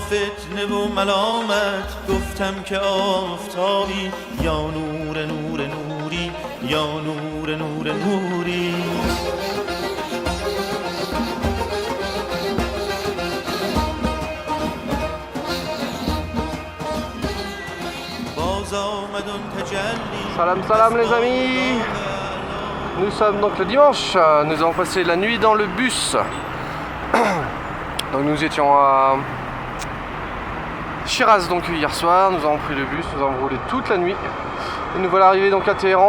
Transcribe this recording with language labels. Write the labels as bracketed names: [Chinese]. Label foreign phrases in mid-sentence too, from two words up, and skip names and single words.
[Persian] فتنه و ملامت گفتم که آفتابی یا نور نور نوری یا نور نور نوری باز آمد اون تجلی [French] Salam les amis. Nous sommes donc le dimanche, nous avons passé la nuit dans le bus. Donc nous étions à Shiraz donc hier soir, nous avons pris le bus, nous avons roulé toute la nuit et nous voilà arrivés donc à Téhéran.